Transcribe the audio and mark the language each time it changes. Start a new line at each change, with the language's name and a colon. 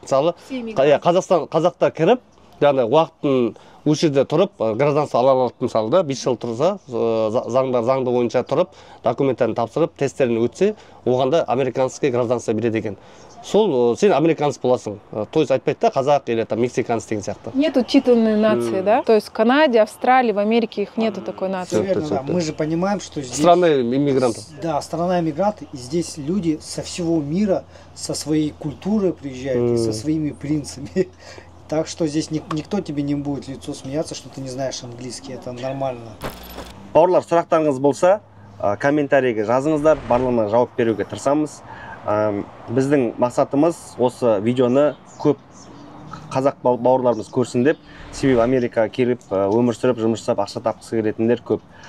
Kazakh: Мысалы қазақтар кіріп, яғни уақытын осы жерде тұрып, гражданство ала алады, мысалы да, 5 жыл тұрса, заңды бойынша тұрып, документтарын тапсырып, тесттерін өтсе, оғанда
Russian: американский гражданство
Kazakh: береді екен. Сол сен американец боласың.
Russian: То есть
Kazakh: айтпайды да қазақ или там мексиканец деген сияқты.
Russian: Нету титульной нации, да? То есть в Канаде, Австралии, в Америке их нету такой нации. Верно, да. Мы же понимаем, что здесь... Страна иммигрантов. Да, страна иммигрантов. И здесь люди со всего мира, со своей культурой приезжают и со своими принципами. Так что здесь никто тебе не будет в лицо смеяться, что ты не знаешь английский. Это нормально.
Kazakh: Бауырлар, сұрақтарыңыз болса, комментарийге жазыңыздар, барлығына жауап беруге тырысамыз. Біздің мақсатымыз осы видеоны көп қазақ бауырларымыз көрсін деп, себебі Америкаға келіп, өмір сүріп, жұмыс жасап, ақша тапқысы келетіндер көп.